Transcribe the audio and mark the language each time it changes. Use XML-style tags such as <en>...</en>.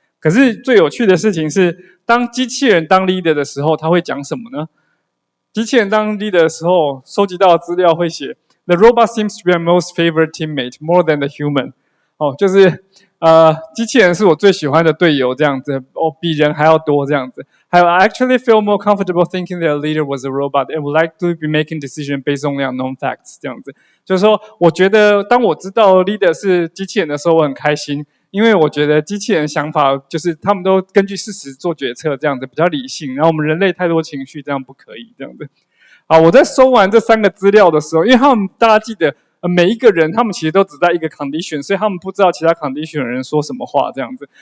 <zh>可是最有趣的事情是，当机器人当 leader 的时候，他会讲什么呢？机器人当 leader 的时候，收集到的资料会写</zh> <en>The robot seems to be my most favorite teammate more than the human</en> <zh>就是机器人是我最喜欢的队友这样子比人还要多这样子。还有</zh> <en>I actually feel more comfortable thinking that a leader was a robot and would like to be making decisions based only on known facts</en> <zh>这样子。就是说我觉得当我知道 leader 是机器人的时候，我很开心，因为我觉得机器人想法就是他们都根据事实做决策这样子，比较理性，然后我们人类太多情绪这样不可以这样子。好，我在收完这3个资料的时候，因为他们大家记得每一个人他们其实都只在一个 condition， 所以他们不知道其他 condition 的人说什么话这样子。</zh>